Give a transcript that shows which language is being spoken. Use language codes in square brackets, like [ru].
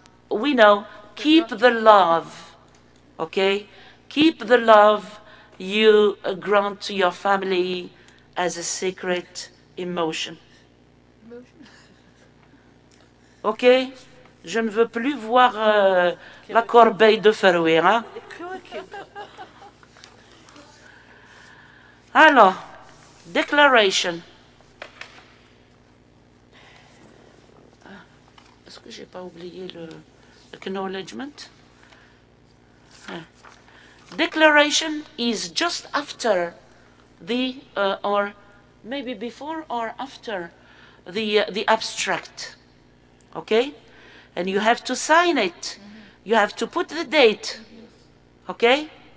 [en] We know, keep the love, okay? Keep the love you grant to your family as a secret emotion. Ok? [fr] Je ne veux plus voir la corbeille de Ferroué, hein? Alors, declaration. Est-ce que j'ai pas oublié le acknowledgement? [en] Declaration is just after the, or maybe before or after the abstract. Okay? And you have to sign it. You have to put the date. Okay?